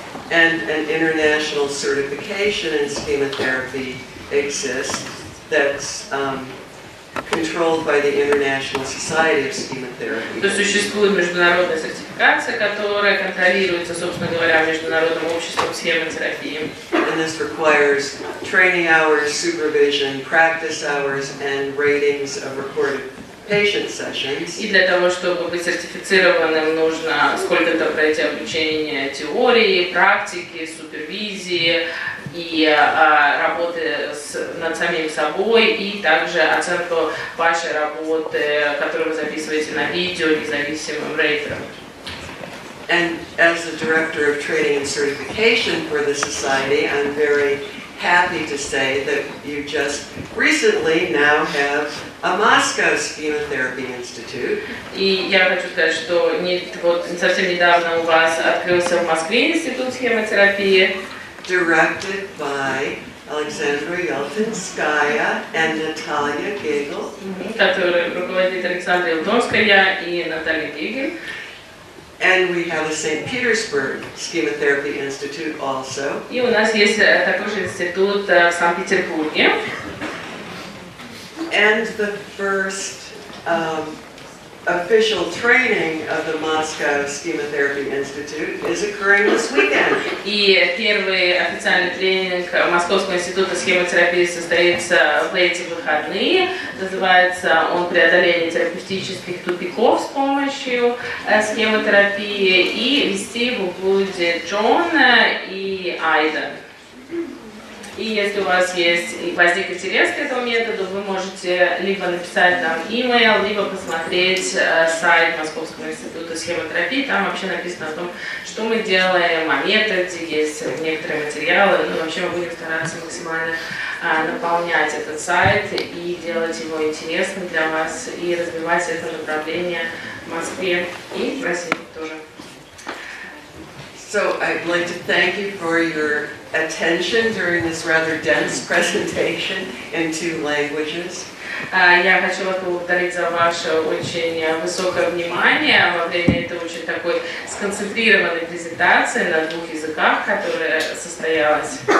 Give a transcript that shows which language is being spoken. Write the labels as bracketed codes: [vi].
[en] And an international certification in schema-therapy exists that's controlled by the International Society of Schema-Therapy. [ru] То есть существует международная сертификация, которая контролируется, собственно говоря, международным обществом схемотерапии. [en] And this requires training hours, supervision, practice hours, and ratings of recorded patient sessions. [ru] И для того, чтобы быть сертифицированным, нужно сколько-то пройти обучение теории, практики, супервизии и работы над самим собой, и также оценку вашей работы, которую вы записываете на видео, независимым рейтером. [en] And as the director of training and certification for the society, I'm very happy to say that you just recently now have a Moscow Schema-Therapy Institute. [ru] И я хочу сказать, что совсем недавно у вас открылся в Москве институт схемотерапии, [en] directed by Alexandra Yeltsinskaya and Natalia Gagel. [ru] Который руководит Александра Елтонская и Наталья Гегель. [en] And we have a St. Petersburg Schema-Therapy Institute also. [ru] И у нас есть такой же институт в Санкт-Петербурге. [en] And the first official training of the Moscow Schema-Therapy Institute is occurring this weekend. [ru] И первый официальный тренинг Московского института схемотерапии состоится в эти выходные. Называется он «Преодоление терапевтических тупиков с помощью схемотерапии». И вести его будет Джон и Айда. И если у вас возник интерес к этому методу, вы можете либо написать нам email, либо посмотреть сайт Московского института схемотерапии. Там вообще написано о том, что мы делаем, о методе, есть некоторые материалы. Ну, вообще мы будем стараться максимально наполнять этот сайт и делать его интересным для вас, и развивать это направление в Москве и в России тоже. [en] So I'd like to thank you for your attention during this rather dense presentation in 2 languages. [ru] Я хочу вас поблагодарить за ваше очень высокое внимание во время этой очень такой сконцентрированной презентации на 2 языках, которая состоялась.